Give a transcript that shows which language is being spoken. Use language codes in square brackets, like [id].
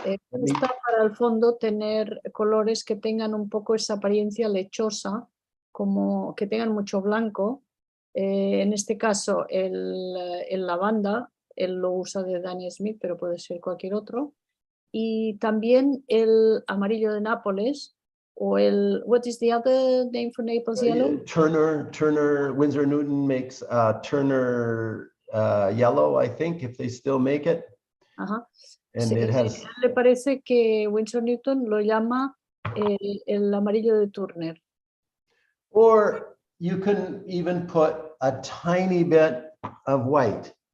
[es] Gusta para el fondo tener colores que tengan un poco esa apariencia lechosa, como que tengan mucho blanco. En este caso el lavanda, él lo usa de Daniel Smith, pero puede ser cualquier otro. Y también el amarillo de Nápoles, o el, [en] what is the other name for Naples yellow? Turner, Winsor Newton makes Turner yellow, I think, if they still make it. [es] Ajá. [en] And [es] Sí, [en] it has... [es] le parece que Winsor Newton lo llama el amarillo de Turner. [en] Or you can even put a tiny bit of white.